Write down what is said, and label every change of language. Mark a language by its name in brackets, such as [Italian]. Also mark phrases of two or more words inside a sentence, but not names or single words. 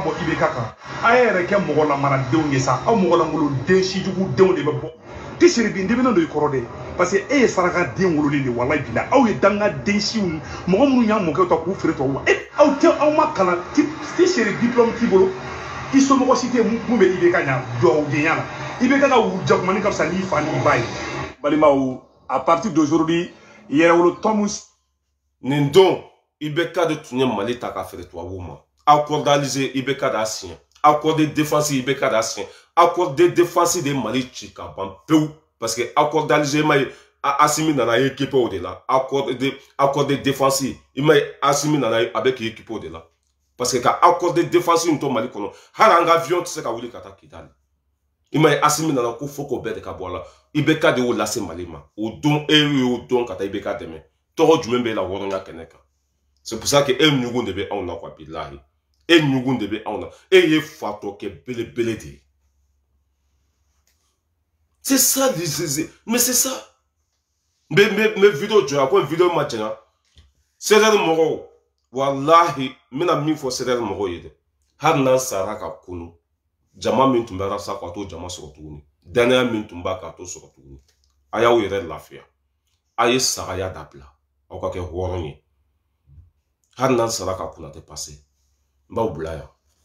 [Bambara] bɔ IBK kan a ye yɛrɛ kɛ mɔgɔ lamaradenw ye sa aw mɔgɔ langoloden sijugudenw de bɛ bɔ Tisiri bin denmisɛnnin dɔ i kɔrɔ dɛ parce que e ye saraka den wololen de walayi bila aw ye dangaden siw mɔgɔ minnu y'a mɔkɛw ta k'u feere tɔw ma aw tɛ aw ma kalan Tisiri diplôme t'i bolo i somɔgɔ si tɛ mun bɛ IBK ɲa dugawudenya la IBK ka wujakumani ka fisa n'i fa ni i ba ye balimaw [French] à partir d'aujourd'hui [Bambara] yɛrɛwolo tɔn nin don IBK de tun ye Mali ta k'a feere tubabuw ma [French] accord d'Alger IBK d'a signé accord de défense IBK d'a signé accord de défense de Mali [Bambara] ci ka ban pewu [French] parce que accord [Bambara] d'Alger ma ye Assimi nana ye équipé o de la [French] accord de défense [Bambara] i ma ye Assimi nana ye [French] avec équipé [Bambara] o de la parce que ka [French] accord de défense [Bambara] in to Mali kɔnɔ hali an ka avion tɛ se ka wuli ka taa Kidali i ma ye Assimi nana ko fo k'o bɛɛ de ka bɔ a la IBK de y'o lase Mali ma o don e y'o don ka taa IBK dɛmɛ tɔgɔ jumɛn b'e la wɔrɔnya kɛnɛ kan [French] c'est pour ça que [Bambara] e ɲugun de bɛ anw na quoi bilahi e ɲugun de bɛ anw na e ye fatɔ kɛ belebele de ye [French] c'est ça mais c'est ça mais [Bambara] vidéo jɔ a ko vidéo ma jɛna Sérère mɔgɔw wallahi n bɛna min fɔ Sérère mɔgɔw ye dɛ hali n'an sara ka kunu jama min tun bɛ rasa k'a to jama sɔrɔ tuguni danaya min tun b'a k'a to sɔrɔ tuguni a y'aw yɛrɛ lafiya a ye sagaya dabila aw ka kɛ hɔrɔn ye hali n'an sara ka kunna tɛ passé n b'aw bila yan